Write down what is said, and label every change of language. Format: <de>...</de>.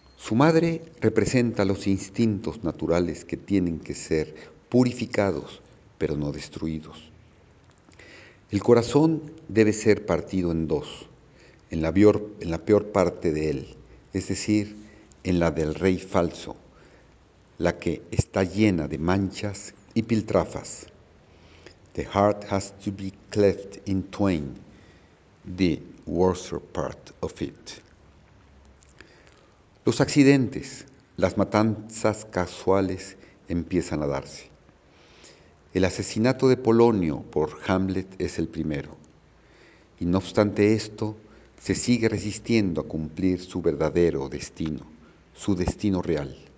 <es>Su madre representa los instintos naturales que tienen que ser purificados, pero no destruidos. El corazón debe ser partido en dos, en la peor parte de él, es decir, en la del rey falso, la que está llena de manchas y piltrafas.</es> <en>The heart has to be cleft in twain, the worser part of it.</en> <es>Los accidentes, las matanzas casuales empiezan a darse. El asesinato de Polonio por Hamlet es el primero, y no obstante esto, se sigue resistiendo a cumplir su verdadero destino, su destino real.</es>